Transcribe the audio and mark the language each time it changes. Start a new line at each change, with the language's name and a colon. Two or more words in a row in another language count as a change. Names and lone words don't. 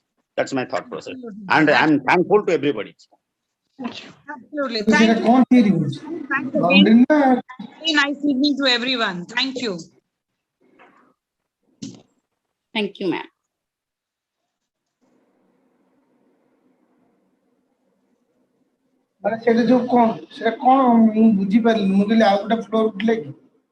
English: That's my thought process. And I'm thankful to everybody. Absolutely. Thank you. Thank you. Very nice evening to everyone. Thank you. Thank you, ma'am.
Odia: ସେଟା ଯୋଉ କଣ ସେଟା କଣ ମୁଁ ବୁଝିପାରିଲିନି ମୁଁ କହିଲି ଆଉ ଗୋଟେ ଫ୍ଲୋର ଉଠିଲା କି